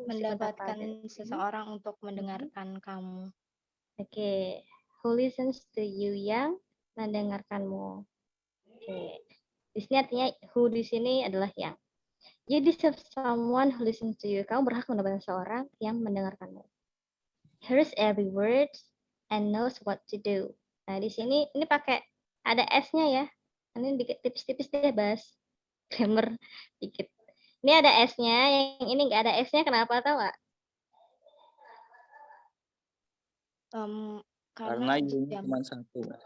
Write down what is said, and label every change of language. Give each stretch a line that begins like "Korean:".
Indonesian: mendapatkan seseorang untuk mendengarkan kamu.
English: Oke, who listens to you
Indonesian: yang mendengarkanmu. Oke, di sini artinya who di sini adalah yang.
English: You deserve someone who listens to you.
Indonesian: Kamu berhak mendapatkan seorang yang mendengarkanmu.
English: Hears every word and knows what to do.
Indonesian: Nah, di sini ini pakai ada S-nya ya. Ini dikit tipis-tipis deh bahas grammar dikit. Ini ada S-nya, yang ini nggak ada S-nya. Kenapa tahu nggak? Karena you-nya cuma satu.